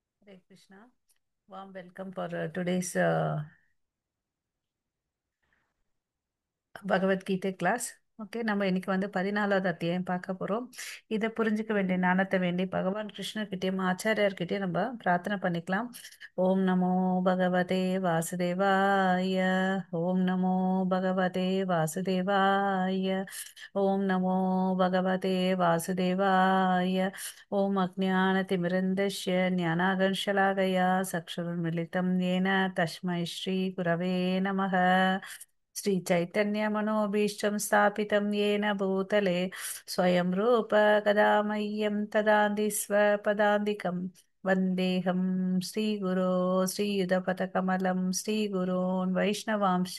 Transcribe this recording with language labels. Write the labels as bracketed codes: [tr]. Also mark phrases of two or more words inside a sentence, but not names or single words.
[sa] हरे कृष्ण. [en] Warm welcome for today's பகவத்கீதை கிளாஸ். [ta] ஓகே, நம்ம இன்னைக்கு வந்து 14வது அத்தியாயம் பார்க்க போறோம். இதை புரிஞ்சுக்க வேண்டிய ஞானத்தை வேண்டி பகவான் கிருஷ்ணர்கிட்டயும் ஆச்சாரியார்கிட்டயும் நம்ம பிரார்த்தனை பண்ணிக்கலாம். [sa] ॐ नमो भगवते वासुदेवाय. ॐ नमो भगवते वासुदेवाय. ॐ नमो भगवते वासुदेवाय. ॐ अज्ञानतिमिरान्धस्य ज्ञानाञ्जनशलाकया चक्षुरुन्मीलितं येन तस्मै श्री गुरवे नमः. श्रीचैतन्यमनोभीष्टं स्थापितं येन भूतले स्वयं रूप कदा मह्यं तदान्ति स्वपदान्तिकं वन्देऽहं श्रीगुरो श्रीयुधपथकमलं श्रीगुरोन् वैष्णवांश